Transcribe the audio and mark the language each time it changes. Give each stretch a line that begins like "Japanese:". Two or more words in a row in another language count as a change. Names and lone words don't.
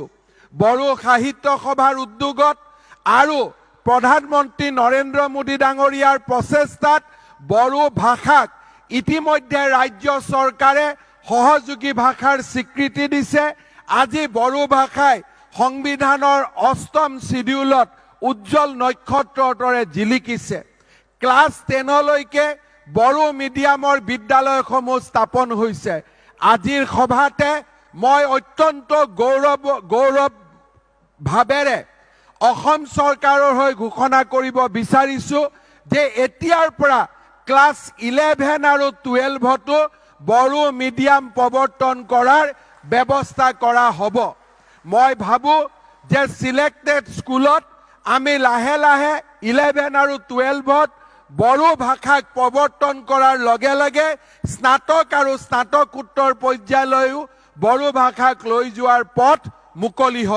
Assamese: বড়ো সাহিত্য সভাৰ উদ্যোগত আৰু প্ৰধানমন্ত্ৰী নৰেন্দ্ৰ মোদী ডাঙৰীয়াৰ প্ৰচেষ্টাত বড়ো ভাষাক ইতিমধ্যে ৰাজ্য চৰকাৰে সহযোগী ভাষাৰ স্বীকৃতি দিছে। আজি বড়ো ভাষাই সংবিধানৰ ৮ম শিডিউলত উজ্জ্বল নক্ষত্ৰৰ দৰে জিলিকিছে। ক্লাছ 10লৈকে বড়ো মিডিয়ামৰ বিদ্যালয়সমূহ স্থাপন হৈছে। আজিৰ সভাতে মই অত্যন্ত গৌৰৱ ভাৱেৰে অসম চৰকাৰৰ হৈ ঘোষণা কৰিব বিচাৰিছো যে এতিয়াৰ পৰা ক্লাছ 11 আৰু 12তো বড়ো মিডিয়াম প্ৰৱৰ্তন কৰাৰ ব্যৱস্থা কৰা হ'ব। মই ভাবো যে
English: selected school
Assamese: আমি লাহে লাহে 11 আৰু 12ত বড়ো ভাষাক প্ৰৱৰ্তন কৰাৰ লগে লগে স্নাতক আৰু স্নাতকোত্তৰ পৰ্যায়লৈও বড়ো ভাষাক লৈ যোৱাৰ পথ মুকলি হ'ব।